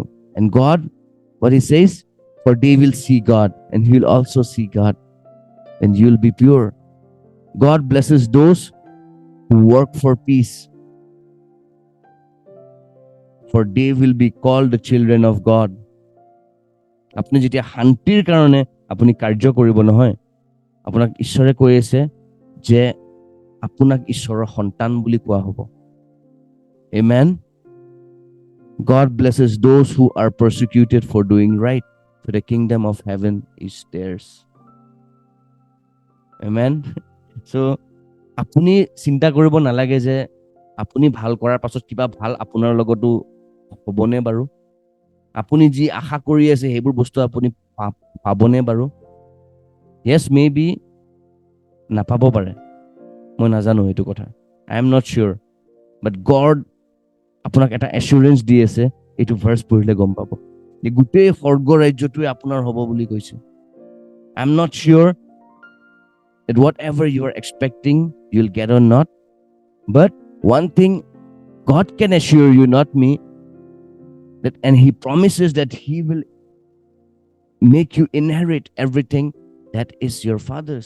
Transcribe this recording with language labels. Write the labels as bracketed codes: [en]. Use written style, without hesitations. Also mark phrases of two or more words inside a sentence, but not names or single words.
[en] And God, what He says, for they will see God, and He will also see God, and you will be pure. God blesses those who work for peace, for they will be called the children of God. [as] আপুনি যেতিয়া শান্তিৰ কাৰণে আপুনি কাৰ্য কৰিব নহয়, আপোনাক ঈশ্বৰে কৈ আছে যে আপোনাক ঈশ্বৰৰ সন্তান বুলি কোৱা হ'ব. [en] Amen. God blesses those who are persecuted for doing right, for the kingdom of heaven is theirs. Amen. [as] So আপুনি চিন্তা কৰিব নালাগে যে আপুনি ভাল কৰাৰ পাছত কিবা ভাল আপোনাৰ লগতো হ'বনে বাৰু, আপুনি যি আশা কৰি আছে সেইবোৰ বস্তু আপুনি পাবনে বাৰু. [en] Yes, maybe [as] নাপাব পাৰে, মই নাজানো এইটো কথা. [en] I am not sure. But God [as] আপোনাক এটা এচুৰেঞ্চ দি আছে, এইটো ভাৰ্চ পঢ়িলে গম পাব যে গোটেই স্বৰ্গ ৰাজ্যটোৱে আপোনাৰ হ'ব বুলি কৈছে. [en] I am not sure that whatever you are expecting you'll get or not, but one thing God can assure you, not me, that and He promises that He will make you inherit everything that is your Father's.